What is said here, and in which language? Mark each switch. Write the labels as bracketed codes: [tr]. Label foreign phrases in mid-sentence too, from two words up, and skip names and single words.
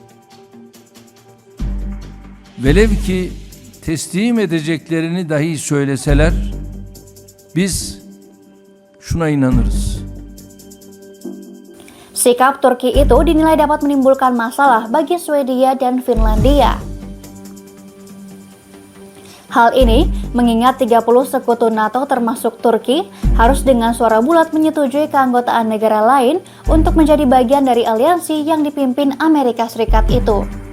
[tr] Velev ki teslim edeceklerini dahi söyleseler biz şuna inanırız. [id] Sikap Turki itu dinilai dapat menimbulkan masalah bagi Swedia dan Finlandia. Hal ini mengingat 30 sekutu NATO termasuk Turki harus dengan suara bulat menyetujui keanggotaan negara lain untuk menjadi bagian dari aliansi yang dipimpin Amerika Serikat itu.